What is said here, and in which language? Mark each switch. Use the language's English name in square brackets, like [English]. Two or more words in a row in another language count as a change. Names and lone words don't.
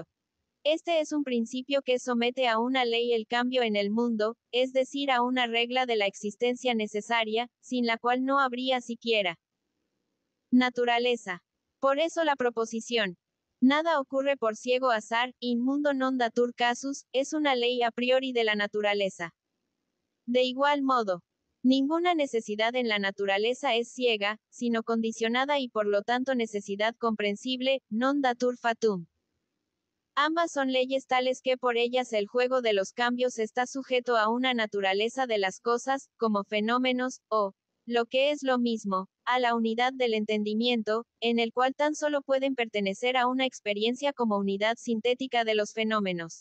[Spanish] Este es un principio que somete a una ley el cambio en el mundo, es decir, a una regla de la existencia necesaria, sin la cual no habría siquiera naturaleza. Por eso la proposición nada ocurre por ciego azar, [Latin] in mundo non datur casus, [Spanish] es una ley a priori de la naturaleza. De igual modo, ninguna necesidad en la naturaleza es ciega, sino condicionada y por lo tanto necesidad comprensible, [Latin] non datur fatum. [Spanish] Ambas son leyes tales que por ellas el juego de los cambios está sujeto a una naturaleza de las cosas, como fenómenos, o, lo que es lo mismo, a la unidad del entendimiento, en el cual tan solo pueden pertenecer a una experiencia como unidad sintética de los fenómenos.